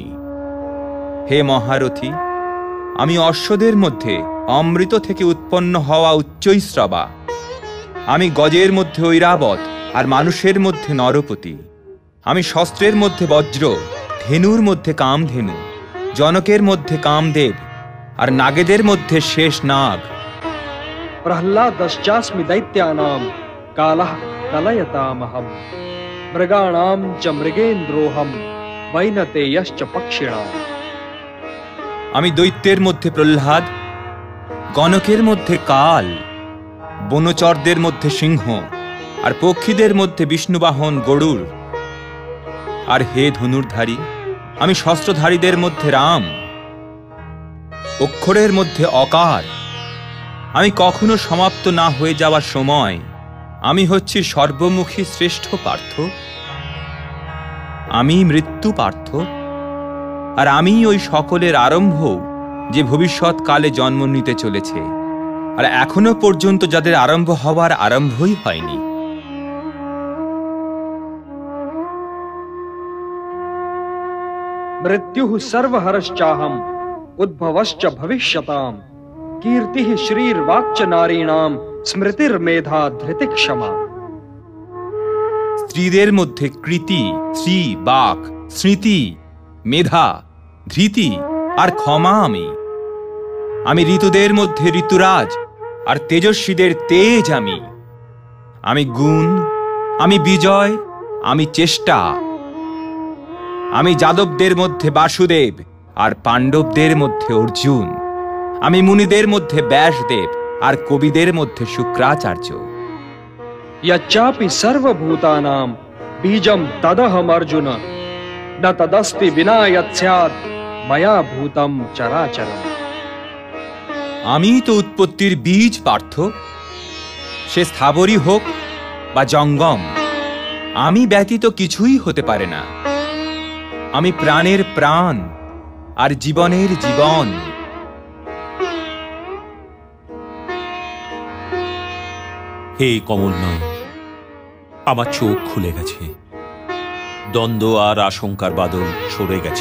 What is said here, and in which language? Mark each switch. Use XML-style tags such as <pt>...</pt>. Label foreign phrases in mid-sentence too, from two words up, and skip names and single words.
<bn>হে মহারথী, আমি অশ্বদের মধ্যে অমৃত থেকে উৎপন্ন হওয়া উচ্চৈশ্রবা। আমি গজের মধ্যে ঐরাবত আর মানুষের মধ্যে নরপতি। আমি শস্ত্রের মধ্যে বজ্র, ধেনুর মধ্যে কামধেনু, জনকের মধ্যে কামদেব আর নাগেদের মধ্যে শেষ নাগ।</bn> <sa>प्रह्लादश्चास्मि दैत्यानां कालः कलयतामहम् मृगाणां च मृगेन्द्रोऽहं वैनतेयश्च पक्षिणाम्।</sa> <bn>আমি দৈত্যের মধ্যে প্রহ্লাদ, গণকের মধ্যে কাল, বনচরদের মধ্যে সিংহ আর পক্ষীদের মধ্যে বিষ্ণুবাহন গরুড়। আর হে ধনুর্ধারী, আমি শস্ত্রধারীদের মধ্যে রাম, অক্ষরের মধ্যে অকার। আমি কখনো সমাপ্ত না হয়ে যাওয়ার সময়। আমি হচ্ছি সর্বমুখী শ্রেষ্ঠ পার্থ। আমি মৃত্যু পার্থ, আর আমি ওই সকলের আরম্ভ যে ভবিষ্যৎকালে জন্ম নিতে চলেছে, আর এখনো পর্যন্ত যাদের আরম্ভ হওয়ার আরম্ভই হয়নি।</bn> <sa>मृत्युः सर्वहरश्चाहम् उद्भवश्च भविष्यताम् कीर्तिः श्रीर्वाक्च नारीणां स्मृतिर्मेधा धृतिक्षमा।</sa> <bn>স্ত্রীদের মধ্যে কৃতি, শ্রী, বাক, স্মৃতি, মেধা, ধৃতি আর ক্ষমা। আমি ঋতুদের মধ্যে ঋতুরাজ আর তেজস্বীদের তেজ। আমি গুণ, আমি বিজয়, আমি চেষ্টা। আমি যাদবদের মধ্যে বাসুদেব আর পাণ্ডবদের মধ্যে অর্জুন। আমি মুনিদের মধ্যে ব্যাসদেব আর কবিদের মধ্যে শুক্রাচার্য।</bn> <sa>यच्चापि सर्वभूतानां बीजं तदहम् अर्जुन न तदस्ति विना यत् स्यात् मया भूतं चराचरम्।</sa> <bn>আমি তো উৎপত্তির বীজ পার্থ, সে স্থাবরই হোক বা জঙ্গম, আমি ব্যতীত কিছুই হতে পারে না। আমি প্রাণের প্রাণ আর জীবনের জীবন। হে কমল নয়, আমার চোখ খুলে গেছে, দ্বন্দ্ব আর আশঙ্কার বাদল সরে গেছে।</bn>